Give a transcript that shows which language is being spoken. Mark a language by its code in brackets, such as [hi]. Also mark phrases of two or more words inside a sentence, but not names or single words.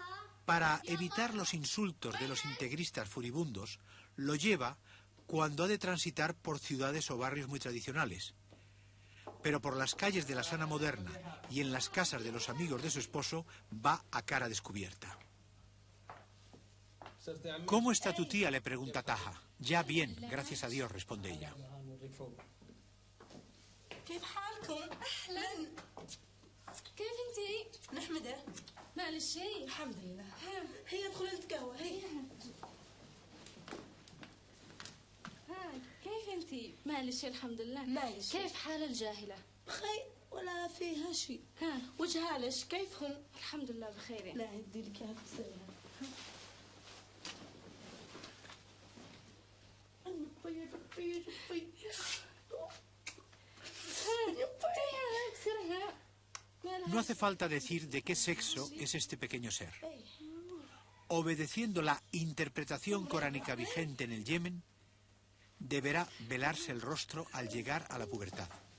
[es] Para evitar los insultos de los integristas furibundos, lo lleva cuando ha de transitar por ciudades o barrios muy tradicionales. Pero por las calles de la Sana moderna y en las casas de los amigos de su esposo va a cara descubierta. ¿Cómo está tu tía?, le pregunta Taha. Ya bien, gracias a Dios, responde ella. [ar] كيف حالكم؟ أهلا. كيف انتي؟ نحمده. مالك شيء؟ الحمد لله. هي ادخلي نتقهوى هي. كيف انتي؟ مالك شيء الحمد لله. مالك شيء. كيف حال الجاهلة؟ بخير ولا فيها شيء. وجهها ليش كيفهم؟ الحمد لله بخير يعني. لا هدي لك اياها تسويها. [es] No hace falta decir de qué sexo es este pequeño ser. Obedeciendo la interpretación coránica vigente en el Yemen, deberá velarse el rostro al llegar a la pubertad.